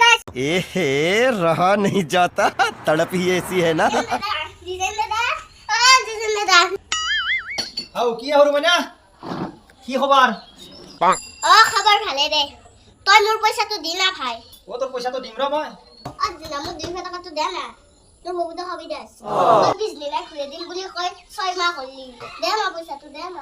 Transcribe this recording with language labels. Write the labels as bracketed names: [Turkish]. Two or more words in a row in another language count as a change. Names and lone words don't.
[Hindi] रहा नहीं जाता, तड़प ही ऐसी है ना। [Assamese] কি হৰু মানে কি খবৰ খবৰ ভালে দে তই মোৰ পইচাটো দি না ভাই তোৰ পইচাটো দিম ৰ মই দিনা মোক 200 টকাটো দে না তোৰ বহুত সুবিধা আছে তই বিজনেছ খুলি দিম বুলি কয় 6 মাহ হ'লি দে না পইচাটো দে না